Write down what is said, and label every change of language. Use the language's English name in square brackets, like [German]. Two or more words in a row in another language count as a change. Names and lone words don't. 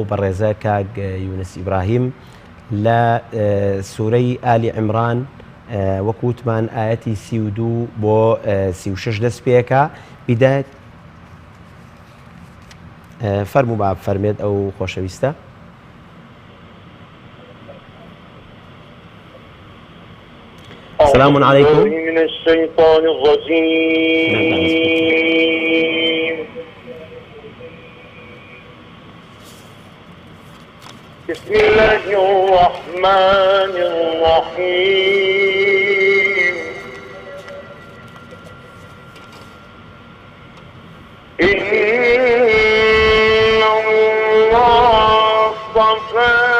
[Central Kurdish] بەڕێزە کاک یونس ئیبراهیم لە سوورەی ئالی عیمران وەکوتمان ئاەتی 32 بۆ 36 دەست پێکە بیدایەت فەرموو با بفەرمێت ئەو خۆشەویستە. [Arabic] السلام عليكم من الشيطان الرجيم بسم الله الرحمن الرحيم إن الله اصطفى